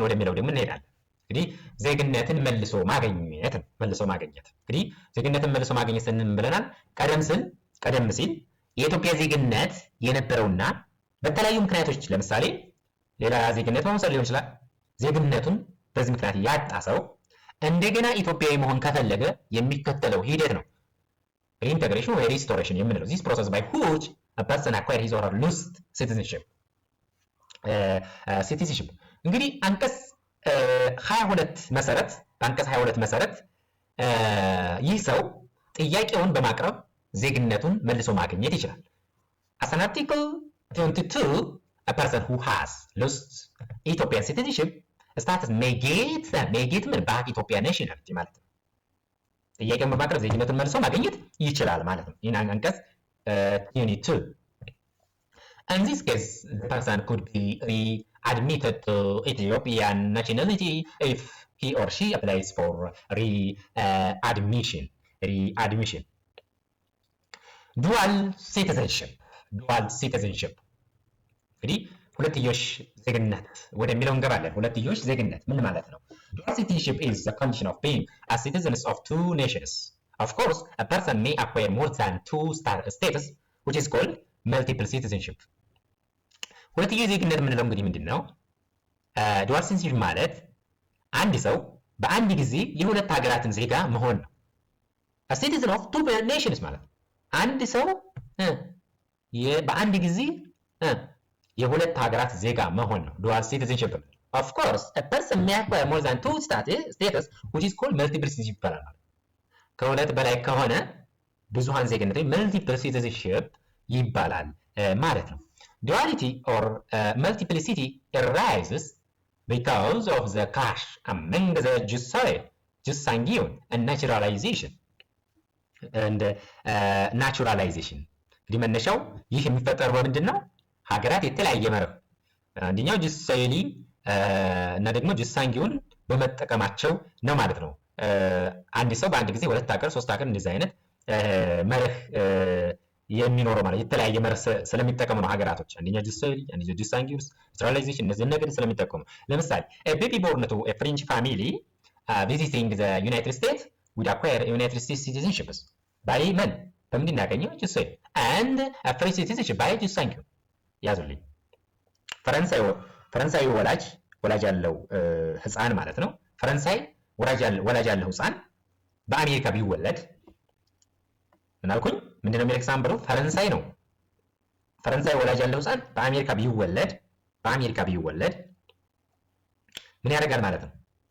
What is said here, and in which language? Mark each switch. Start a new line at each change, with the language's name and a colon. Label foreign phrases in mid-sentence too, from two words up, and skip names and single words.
Amharic: ወደሚለው ደግሞ እንሄዳለን። እንግዲህ ዜግነትን መልሶ ማግኘት እንግዲህ ዜግነትን መልሶ ማግኘት ስንል ብለናል። ቀደም ሲል የኢትዮጵያ ዜግነት የነበረውና በተለያዩ ምክንያቶች ለምሳሌ ሌላ ዜግነት በመውሰድ ሊሆን ይችላል። ዜግነቱን በዚህ ምክንያት ያጣ ሰው እንደገና ኢትዮጵያዊ መሆን ከፈለገ የሚከተለው ሂደት ነው ሪኢንተግሬሽን ወይ ሪስቶሬሽን የምንለው።
English: this process by which a person acquires his or her lost citizenship
Amharic: እንግዲህ አንቀጽ 22 መሰረት ይህ ሰው ጥያቄውን በማቅረብ ዜግነቱን መልሶ ማግኘት ይችላል።
English: as an article 22 a person who has lost Ethiopian citizenship status may get back Ethiopian nationality
Amharic: ማለት ነው። ጥያቄውን በማቅረብ ዜግነቱን መልሶ ማግኘት ይችላል ማለት ነው። ይህን አንቀጽ
English: 22 in this case the person could be readmitted to Ethiopian nationality if he or she applies for readmission. dual citizenship
Amharic: እንግዲህ ሁለትዮሽ ዜግነት ወደሚለው እንገባለን። ሁለትዮሽ ዜግነት ምን ማለት ነው?
English: dual citizenship is the condition of being as citizens of two nations. Of course, a person may acquire more than two status, which is called multiple citizenship.
Amharic: ሁለትዮሽ ዜግነት የምንለው እንግዲህ ምንድን ነው?
English: dual citizenship
Amharic: ማለት አንድ ሰው በአንድ ጊዜ የሁለት ሀገራትን ዜጋ መሆን ነው።
English: citizen of two nations
Amharic: ማለት ነው። አንድ ሰው በአንድ ጊዜ የሁለት ሀገራት ዜጋ መሆን ነው
English: dual citizenship። of course a person may acquire more than two status which is called multiple citizenship
Amharic: ይባላል ማለት ከሁለት በላይ ከሆነ ብዙሃን ዜግነት ወይ
English: multiple citizenship
Amharic: ይባላል ማለት ነው።
English: duality or multiplicity arises because of the clash among the jus sanguine and naturalization
Amharic: እንግዲህ መነሻው ይህ የሚፈጠረው በምንድን ነው? ሀገራት የተለያየ መርህ አንደኛው
Latin: jus soli
Amharic: እና ደግሞ
Latin: jus sanguinem
Amharic: በመጠቀማቸው ነው ማለት ነው። አንድ ሰው በአንድ ጊዜ ሁለት ሀገር ሶስት ሀገር እንደዚህ አይነት መርህ የሚኖረው ማለት የተለያየ መርህ ስለሚጠቀሙ ነው ሀገራቶች። አንደኛው
Latin: jus soli፣
Amharic: አንደኛው
Latin: jus sanguinis፣
Amharic: ናቹራላይዜሽን እነዚህ ነገር ስለሚጠቀሙ ለምሳሌ
English: baby born to a French family visiting the United States would acquire United States citizenship by men
Amharic: በምንድን ነው ያገኘው?
Latin: jus soli
English: and a French citizenship by
Latin: jus sanguis
Amharic: ያዙልኝ። ፈረንሳዊ ወላጅ ያለው ህፃን ማለት ነው። ፈረንሳይ ወላጅ ያለው ህፃን በአሜሪካ ቢወለድ ምን አልኩኝ? ምንድነው የሚል ኤግዛምፕሉ? ፈረንሳይ ወላጅ ያለው ህፃን በአሜሪካ ቢወለድ ምን ያደርጋል ማለት ነው?